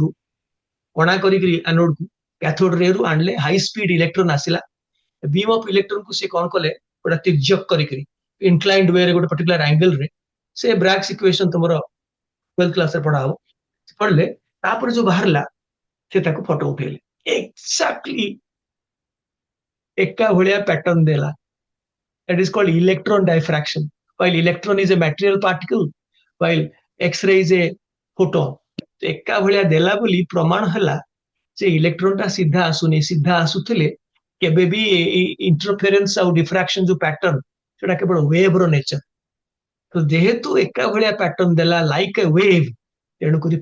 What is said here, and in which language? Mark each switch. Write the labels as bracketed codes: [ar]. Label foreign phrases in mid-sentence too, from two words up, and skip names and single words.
[or] ରୁ କଣା କରିକି ଆନୋଡ କୁ କ୍ୟାଥୋଡ ରେ ରୁ ଆଣିଲେ [en] high speed electron [or] ଆସିଲା [en] beam of electron [or] କୁ ସେ କଣ କଲେ ଗୋଟେ ତିର୍ଯ୍ୟକ କରିକି [en] inclined way [or] ରେ ଗୋଟେ [en] particular angle [or] ରେ ସେ [en] Bragg's equation [or] ତମର 12th କ୍ଲାସ ରେ ପଢା ହବ ପଢିଲେ ତାପରେ ଯୋଉ ବାହାରିଲା ସେ ତାକୁ ଫଟୋ ଉଠେଇଲେ ଏକ୍ସାକ୍ଟଲି ଏକା ଭଳିଆ ପ୍ୟାଟର୍ନ ଦେଲା [en] that is called electron diffraction. While electron is a material particle, while X-ray is a photon. [or] ଏକା ଭଳିଆ ଦେଲା ବୋଲି ପ୍ରମାଣ ହେଲା ଯେ ଇଲେକ୍ଟ୍ରନ ଟା ସିଧା ଆସୁନି ସିଧା ଆସୁଥିଲେ କେବେ ବି ଇଣ୍ଟରଫେରେନ୍ସ ଆଉ ଡିଫ୍ରାକ୍ସନ ଯୋଉ ପ୍ୟାଟର୍ନ ସେଟା କେବଳ ୱେଭ ର ନେଚର ତ ଯେହେତୁ ଏକା ଭଳିଆ ପ୍ୟାଟର୍ନ ଦେଲା [en] like a wave [or] ତେଣୁକରି